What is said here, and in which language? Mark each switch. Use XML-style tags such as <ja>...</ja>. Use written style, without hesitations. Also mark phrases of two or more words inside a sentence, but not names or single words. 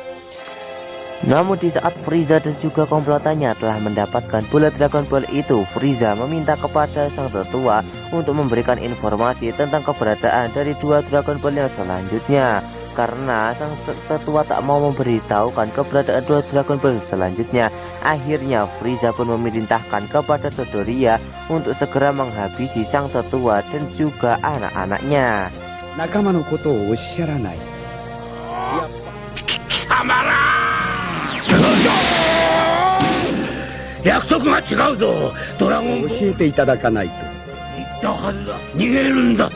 <id>Namun di saat Frieza dan juga komplotannya telah mendapatkan bola Dragon Ball itu, Frieza meminta kepada sang tetua untuk memberikan informasi tentang keberadaan dari 2 Dragon Ball yang selanjutnya. Karena sang tetua tak mau memberitahukan keberadaan 2 Dragon Ball selanjutnya, akhirnya Frieza pun memerintahkan kepada Dodoria untuk segera menghabisi sang tetua dan juga anak-anaknya.</id> <ja>仲間のことをおっしゃらない。約束が違うぞ。ドラゴン教えていただかないと。言ったはずだ。逃げるんだ。</ja>